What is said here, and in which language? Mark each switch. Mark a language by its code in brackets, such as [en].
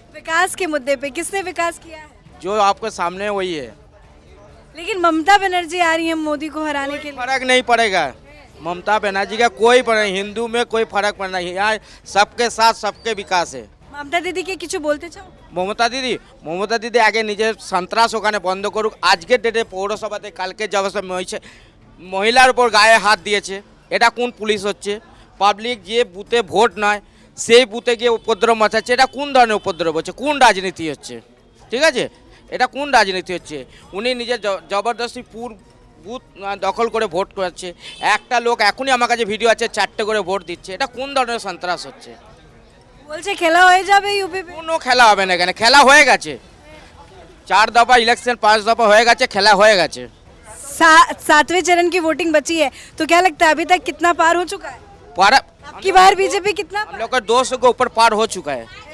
[hi] विकास के मुद्दे पे किसने विकास किया है? जो आपके सामने है वही है। लेकिन ममता बनर्जी आ रही है मोदी को हराने के लिए। फर्क नहीं पड़ेगा, ममता बनर्जी का कोई नहीं, हिंदू में कोई फर्क पड़ना है, यहाँ सबके साथ सबके विकास है। ममता दीदी के [bn] কিছু বলতে চাও? মমতা দিদি আগে নিজের সন্ত্রাস ওখানে বন্ধ করুক। আজকের ডেটে পৌরসভাতে কালকে জবসে মহিলার উপর গায়ে হাত দিয়েছে, এটা কোন পুলিশ হচ্ছে? পাবলিক যে বুথে ভোট নয় সেই বুথে গিয়ে উপদ্রব মাচাচ্ছে, এটা কোন ধরনের উপদ্রব হচ্ছে? কোন রাজনীতি হচ্ছে? ঠিক আছে, এটা কোন রাজনীতি হচ্ছে? উনি নিজের জবরদস্তি বুথ দখল করে ভোট করাচ্ছে। একটা লোক এখনই আমার কাছে ভিডিও আছে, 4টে করে ভোট দিচ্ছে, এটা কোন ধরনের সন্ত্রাস হচ্ছে? বলছে খেলা হয়ে যাবে ইউপি पे। কোনো খেলা হবে না, এখানে খেলা হয়ে গেছে। [hi] 4 दफा इलेक्शन 5 दफा [bn] হয়ে গেছে, খেলা হয়ে গেছে। [hi] 7वें चरण की वोटिंग बची है, तो क्या लगता है अभी तक कितना पार हो चुका है? पर आपकी बार बीजेपी कितना? हम लोग का 200 के ऊपर पार हो चुका है।